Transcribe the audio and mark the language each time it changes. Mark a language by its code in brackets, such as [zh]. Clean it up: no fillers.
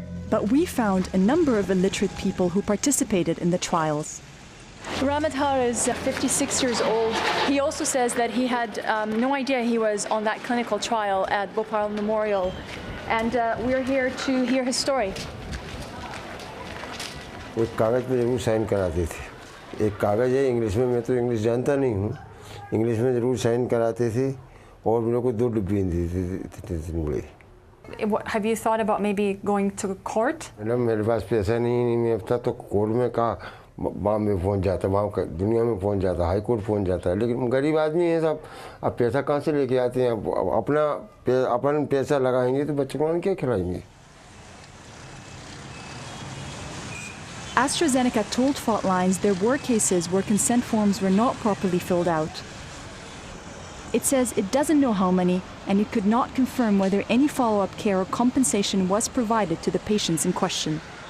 [en] But we found a number of illiterate people who participated in the trials. Ramadhar is 56 years old. He also says that he had no idea he was on that clinical trial at Bhopal Memorial. And we're here to hear his story. [hi] एक कागज़ पे ज़रूर sign कराते थे. एक कागज़ है English में, मैं तो इंग्लिश जानता नहीं हूँ. इंग्लिश में ज़रूर साइन कराते थे और मेरे को 2 डिब्बी दी थी. [en] Have you thought about maybe going to court? [hi] Madam मेरे पास पैसा नहीं, मैं अब तक तो कोर्ट में कहा वहाँ में पहुँच जाता, वहाँ दुनिया में पहुँच जाता, हाई कोर्ट पहुँच जाता है. लेकिन गरीब आदमी है सब, अब पैसा कहाँ से लेके आते हैं? अपन पैसा लगाएंगे तो बच्चों को क्या खिलाएंगे? [en] AstraZeneca told Fault Lines there were cases where consent forms were not properly filled out. It says it doesn't know how many, and it could not confirm whether any follow-up care or compensation was provided to the patients in question.